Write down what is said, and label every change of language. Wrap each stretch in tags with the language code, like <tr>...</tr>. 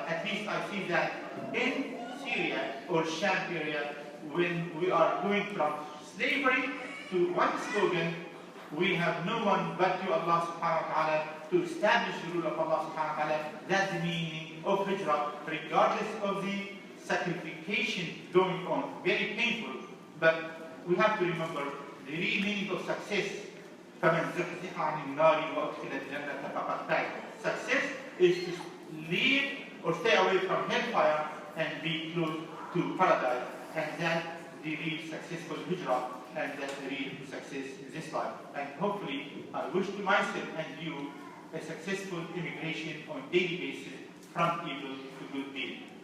<en>At least I see that in Syria or Sham area, when we are going from slavery to one slogan, we have no one but to Allah subhanahu wa ta'ala to establish the rule of Allah subhanahu wa ta'ala. That's the meaning of hijrah, regardless of the sacrification going on. Very painful, but we have to remember the real meaning of success</en> <ar>فمن زحزح عن النار وأدخل الجنة فقد فاز.</ar> <en>Success is to leave or stay away from hellfire and be close to paradise, and that's the real successful hijrah, and that's the real success in this life. And hopefully, I wish to myself and you a successful immigration on a daily basis from evil to good deed.</en>